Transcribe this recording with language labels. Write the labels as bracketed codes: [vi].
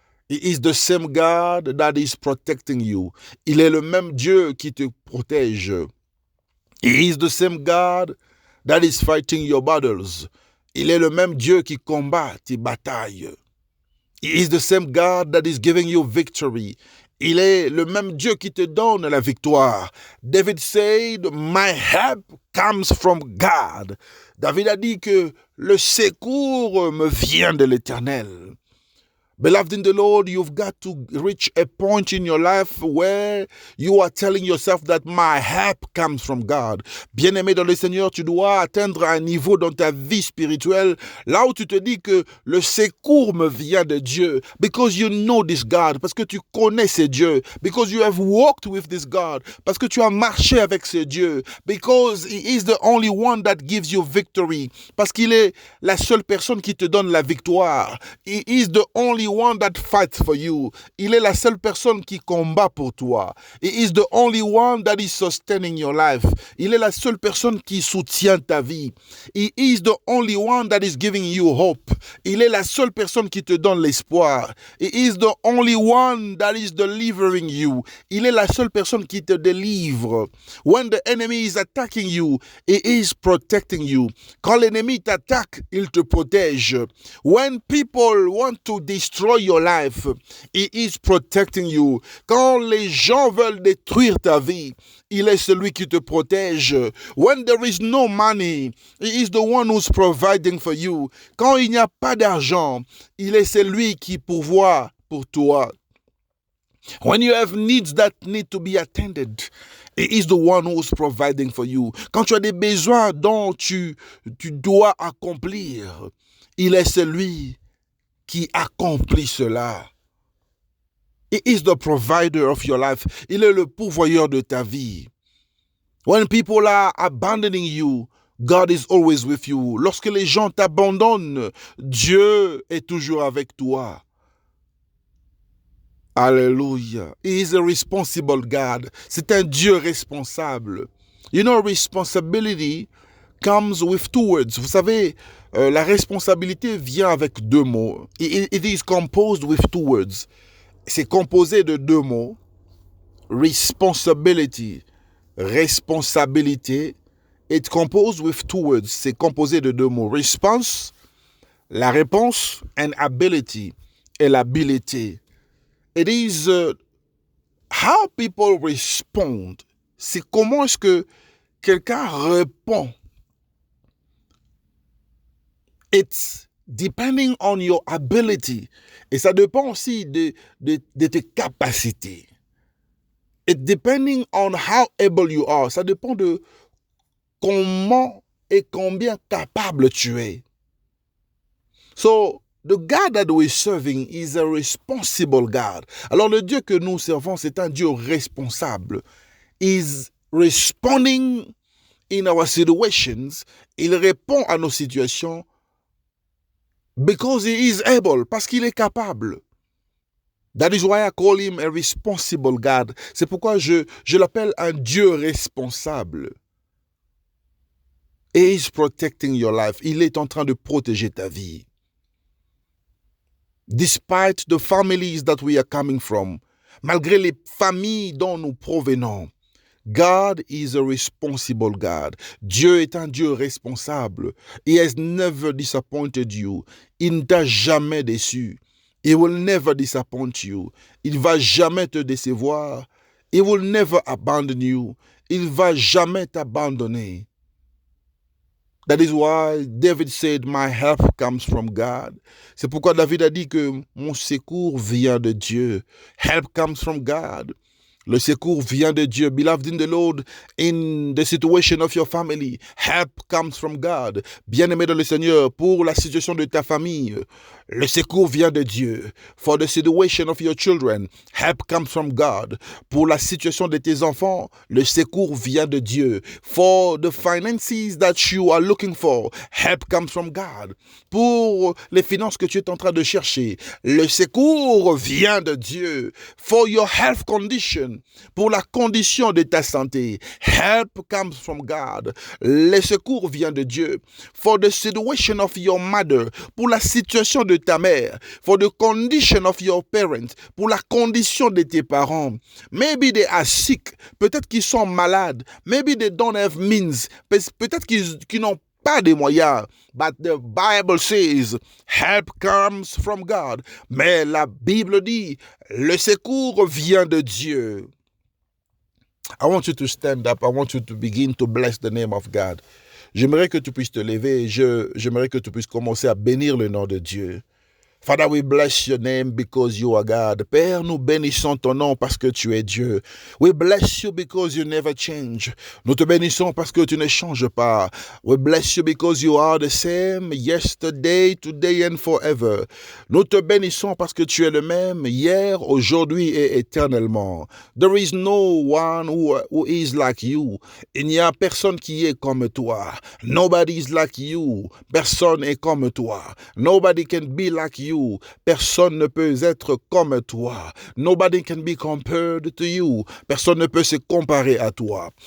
[en] He is the same God that is protecting you. [fr] Il est le même Dieu qui te protège. [en] He is the same God that is fighting your battles. [fr] Il est le même Dieu qui combat tes batailles. [en] He is the same God that is giving you victory. [fr] Il est le même Dieu qui te donne la victoire. [en] David said, my help comes from God. [fr] David a dit que le secours me vient de l'Éternel. [en] Beloved in the Lord, you've got to reach a point in your life where you are telling yourself that my help comes from God. [fr] Bien-aimé dans le Seigneur, tu dois atteindre un niveau dans ta vie spirituelle là où tu te dis que le secours me vient de Dieu. [en] Because you know this God. [fr] Parce que tu connais ce Dieu. [en] Because you have walked with this God. [fr] Parce que tu as marché avec ce Dieu. [en] Because He is the only one that gives you victory. [fr] Parce qu'il est la seule personne qui te donne la victoire. [en] He is the only one that fights for you. [fr] Il est la seule personne qui combat pour toi. [en] He is the only one that is sustaining your life. [fr] Il est la seule personne qui soutient ta vie. [en] He is the only one that is giving you hope. [fr] Il est la seule personne qui te donne l'espoir. [en] He is the only one that is delivering you. [fr] Il est la seule personne qui te délivre. [en] When the enemy is attacking you, he is protecting you. [fr] Quand l'ennemi t'attaque, il te protège. [en] When people want to destroy your life, he is protecting you. [fr] Quand les gens veulent détruire ta vie, il est celui qui te protège. [en] When there is no money, he is the one who's providing for you. [fr] Quand il n'y a pas d'argent, il est celui qui pourvoit pour toi. [en] When you have needs that need to be attended, he is the one who's providing for you. [fr] Quand tu as des besoins dont tu dois accomplir, il est celui qui accomplit cela. [en] He is the provider of your life. [fr] Il est le pourvoyeur de ta vie. [en] When people are abandoning you, God is always with you. [fr] Lorsque les gens t'abandonnent, Dieu est toujours avec toi. [en] Alléluia. He is a responsible God. [fr] C'est un Dieu responsable. [en] You know, responsibility comes with two words. [fr] Vous savez, la responsabilité vient avec deux mots. [en] It is composed with two words. [fr] C'est composé de deux mots. [en] Responsibility. Responsabilité. It's composed with two words. [fr] C'est composé de deux mots. Response, la réponse, and ability, et l'habilité. [en] It is how people respond. [fr] C'est comment est-ce que quelqu'un répond. [en] It's depending on your ability. [fr] Et ça dépend aussi de tes capacités. [en] It's depending on how able you are. [fr] Ça dépend de comment et combien capable tu es. [en] So, the God that we're serving is a responsible God. [fr] Alors, le Dieu que nous servons, c'est un Dieu responsable. [en] He's responding in our situations. [fr] Il répond à nos situations [en] because he is able, [fr] parce qu'il est capable. [en] That is why I call him a responsible God. [fr] C'est pourquoi je l'appelle un Dieu responsable. [en] He is protecting your life. [fr] Il est en train de protéger ta vie. [en] Despite the families that we are coming from, [fr] malgré les familles dont nous provenons, [en] God is a responsible God. [fr] Dieu est un Dieu responsable. [en] He has never disappointed you. [fr] Il ne t'a jamais déçu. [en] He will never disappoint you. [fr] Il va jamais te décevoir. [en] He will never abandon you. [fr] Il va jamais t'abandonner. [en] That is why David said, my help comes from God. [fr] C'est pourquoi David a dit que mon secours vient de Dieu. [en] Help comes from God. [fr] Le secours vient de Dieu. [en] Beloved in the Lord, in the situation of your family, help comes from God. [fr] Bien-aimé dans le Seigneur, pour la situation de ta famille, le secours vient de Dieu. [en] For the situation of your children, help comes from God. [fr] Pour la situation de tes enfants, le secours vient de Dieu. [en] For the finances that you are looking for, help comes from God. [fr] Pour les finances que tu es en train de chercher, le secours vient de Dieu. [en] For your health condition, [fr] pour la condition de ta santé, [en] help comes from God. [fr] Le secours vient de Dieu. [en] For the situation of your mother, [fr] pour la situation de ta mère. [en] For the condition of your parents, [fr] pour la condition de tes parents. [en] Maybe they are sick, [fr] peut-être qu'ils sont malades. [en] Maybe they don't have means, [fr] peut-être qu'ils n'ont pas de moyens. [en] But the Bible says, help comes from God. [fr] Mais la Bible dit, le secours vient de Dieu. [en] I want you to stand up. I want you to begin to bless the name of God. [fr] J'aimerais que tu puisses te lever. J'aimerais que tu puisses commencer à bénir le nom de Dieu. [en] Father, we bless your name because you are God. [fr] Père, nous bénissons ton nom parce que tu es Dieu. [en] We bless you because you never change. [fr] Nous te bénissons parce que tu ne changes pas. [en] We bless you because you are the same yesterday, today and forever. [fr] Nous te bénissons parce que tu es le même hier, aujourd'hui et éternellement. [en] There is no one who is like you. [fr] Il n'y a personne qui est comme toi. [en] Nobody is like you. [fr] Personne est comme toi. [en] Nobody can be like you. [fr] you. Personne ne peut être comme toi. [en] Nobody can be compared to you. [fr] Personne ne peut se comparer à toi.